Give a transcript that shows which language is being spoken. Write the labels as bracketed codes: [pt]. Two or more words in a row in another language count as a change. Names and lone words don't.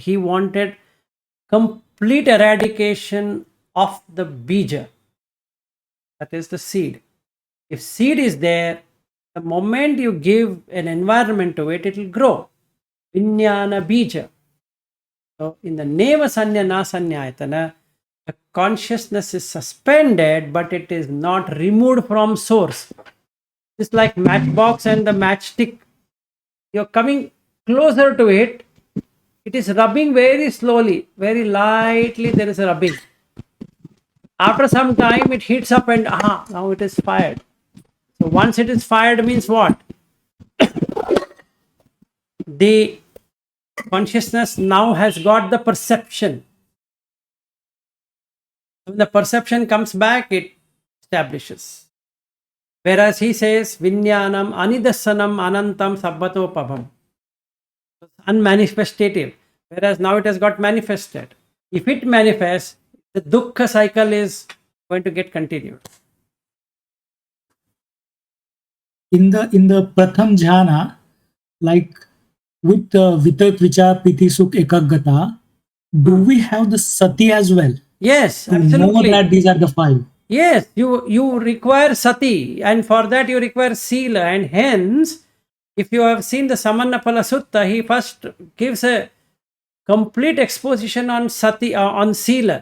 [en] He wanted complete eradication of the bija. That is the seed. If seed is there, the moment you give an environment to it, it will grow. [pi] Vinyana bija. [en] So in the [pi] neva sanya na sanyayatana, [en] the consciousness is suspended, but it is not removed from source. It's like matchbox and the matchstick. You're coming closer to it. It is rubbing very slowly, very lightly. There is a rubbing. After some time, it heats up and now it is fired. So once it is fired means what? The consciousness now has got the perception. When the perception comes back, it establishes. Whereas he says, [pi] Vinyanam anidasanam anantam sabbatopabham. [en] Unmanifestative. Whereas now it has got manifested. If it manifests, the dukkha cycle is going to get continued. In the [pi] pratham jhana, [en] like with [pi] vitak vichar piti sukh ekaggata, [en] do we have the sati as well? Yes, To absolutely. know that these are the five. Yes, you require sati, and for that you require sila, and hence, if you have seen the Samannapala Sutta, he first gives a complete exposition on sati, on sila.